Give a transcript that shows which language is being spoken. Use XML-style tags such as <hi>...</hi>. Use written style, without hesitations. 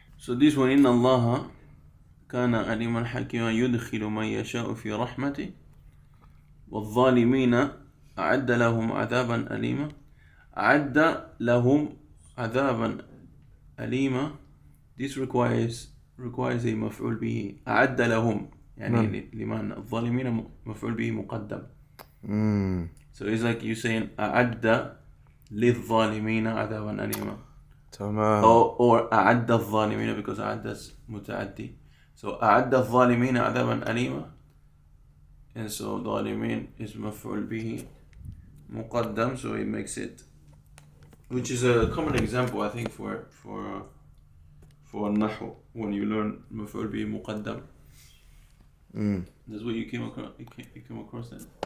<en>So this one</en> <ar>إن الله كان عليما حكيما يدخل من يشاء في رحمته والظالمين أعد لهم عذابا أليما. أعد لهم عذابا أليما</ar> <en>this requires a</en> <ar>مفعول به أعد لهم يعني لمن الظالمين مفعول به مقدم.</ar> <en>So it's like you saying</en> <ar>أعد للظالمين عذابا أليما. تمام. or أعد الظالمين because أعد is متعدي. So أعد الظالمين عذابا أليما.</ar> <en>And so ظالمين is مفعول به مقدم, so it makes it, which is a common example I think for النحو when you learn مفعول به مقدم. That's what you came across then?</en>